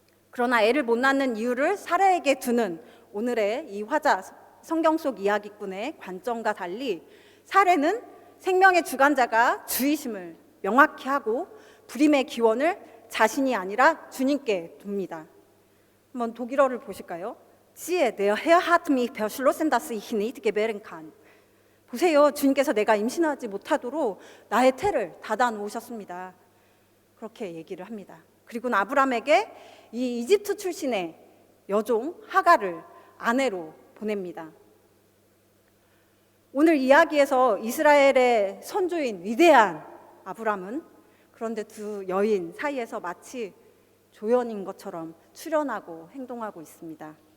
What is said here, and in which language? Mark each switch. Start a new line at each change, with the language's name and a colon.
Korean: 그러나 애를 못 낳는 이유를 사레에게 두는 오늘의 이 화자 성경 속 이야기꾼의 관점과 달리 사레는 생명의 주관자가 주이심을 명확히 하고 불임의 기원을 자신이 아니라 주님께 둡니다. 한번 독일어를 보실까요?
German: Siehe, der Herr hat mich beschlossen, dass ich nicht gebären kann.
Korean: 보세요, 주님께서 내가 임신하지 못하도록 나의 태를 닫아 놓으셨습니다. 그렇게 얘기를 합니다. 그리고 아브람에게 이 이집트 출신의 여종 하갈을 아내로 보냅니다. 오늘 이야기에서 이스라엘의 선조인 위대한 아브람은 그런데 두 여인 사이에서 마치 조연인 것처럼 출연하고 행동하고 있습니다.